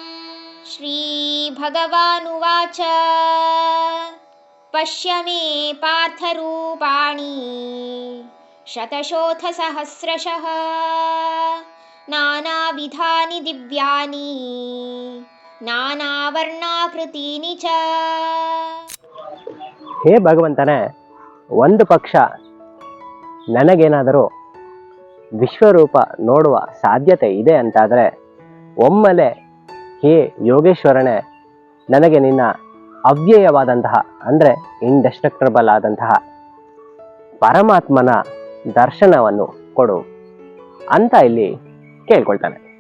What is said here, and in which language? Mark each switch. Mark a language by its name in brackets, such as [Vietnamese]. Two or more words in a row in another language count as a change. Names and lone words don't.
[Sanskrit] श्रीभगवानुवाच पश्य मे पार्थरूपाणि शतशोऽथसहस्रशः नानाविधानि दिव्यानि ನಾನಾವರ್ಣಾಕೃತೀನಿ ಚ. [Kannada] ಹೇ ಭಗವಂತನೇ, ಒಂದು ಪಕ್ಷ ನನಗೇನಾದರೂ ವಿಶ್ವರೂಪ ನೋಡುವ ಸಾಧ್ಯತೆ ಇದೆ ಅಂತಾದರೆ ಒಮ್ಮೆಲೆ ಹೇ ಯೋಗೇಶ್ವರನೇ ನನಗೆ ನಿನ್ನ ಅವ್ಯಯವಾದಂತಹ ಅಂದರೆ ಇಂಡೆಸ್ಟ್ರಕ್ಟಬಲ್ ಆದಂತಹ ಪರಮಾತ್ಮನ ದರ್ಶನವನ್ನು ಕೊಡು ಅಂತ ಇಲ್ಲಿ ಕೇಳ್ಕೊಳ್ತಾನೆ.